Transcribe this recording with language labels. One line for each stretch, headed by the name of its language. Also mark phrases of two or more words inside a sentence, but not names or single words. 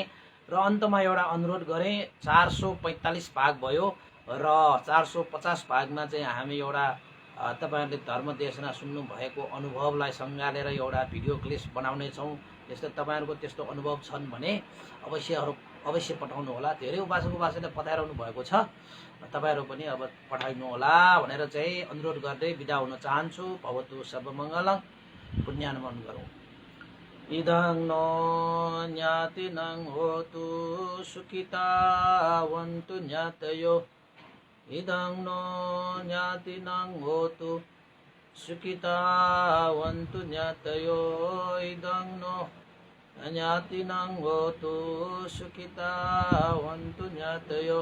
Nepali: र अन्तमा एउटा अनुरोध गरेँ, 445 भाग भयो र 450 भागमा चाहिँ हामी एउटा तपाईँहरूले धर्म देशना सुन्नु भएको अनुभवलाई सँगालेर एउटा भिडियो क्लिप बनाउने छौँ। यस्तो तपाईँहरूको त्यस्तो अनुभव छन् भने अवश्य पठाउनु होला। धेरै उपासक उपासकले पठाइरहनु भएको छ, तपाईँहरू पनि अब पठाइनु होला भनेर चाहिँ अनुरोध गर्दै बिदा हुन चाहन्छु।
Pali: भवतु सर्वमङ्गलं,
Nepali: पुण्यानुमोदन गरौँ।
Pali: इदं नो ज्ञातिनं होतु सुखितावन्तु ज्ञातयो, इदं नो ज्ञातिनं होतु सुखितावन्तु ज्ञातयो, इदं नो ज्ञातिनं होतु सुखितावन्तु ज्ञातयो।